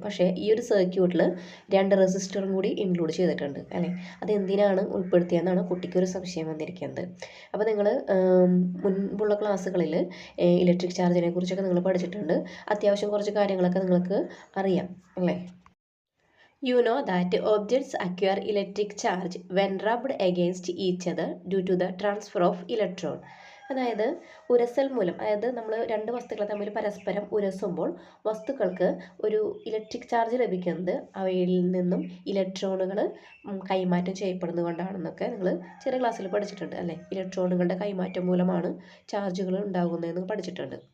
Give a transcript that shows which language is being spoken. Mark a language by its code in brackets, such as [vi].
[ml] പക്ഷേ ഈ ഒരു സർക്യൂട്ടിൽ 2 റെസിസ്റ്ററും കൂടി ഇൻക്ലൂഡ് ചെയ്തിട്ടുണ്ട് അല്ലേ. അത് എന്തിനാണ് ഉൾപ്പെടുത്തിയെന്നാണ് കുട്ടിക്കൊരു സംശയം വന്നിരിക്കുന്നത്. അപ്പോൾ നിങ്ങൾ മുൻപുള്ള ക്ലാസ്സുകളിൽ ഇലക്ട്രിക് ചാർജിനെ കുറിച്ചൊക്കെ നിങ്ങൾ പഠിച്ചിട്ടുണ്ട്. അത്യാവശ്യം കുറച്ച് കാര്യങ്ങളൊക്കെ നിങ്ങൾക്ക് അറിയാം അല്ലേ. [en] You know that objects acquire electric charge when rubbed against each other due to the transfer of electron. [ml] അതായത് ഉരസൽ മൂലം, അതായത് നമ്മൾ 2 വസ്തുക്കൾ തമ്മിൽ പരസ്പരം ഉരസുമ്പോൾ വസ്തുക്കൾക്ക് ഒരു ഇലക്ട്രിക് ചാർജ് ലഭിക്കുന്നത് അവയിൽ നിന്നും ഇലക്ട്രോണുകൾ കൈമാറ്റം ചെയ്യപ്പെടുന്നത് കൊണ്ടാണെന്നൊക്കെ നിങ്ങൾ ചെറിയ ക്ലാസ്സിൽ പഠിച്ചിട്ടുണ്ട് അല്ലേ. ഇലക്ട്രോണുകളുടെ കൈമാറ്റം മൂലമാണ് ചാർജുകൾ ഉണ്ടാകുന്നതെന്ന് പഠിച്ചിട്ടുണ്ട്.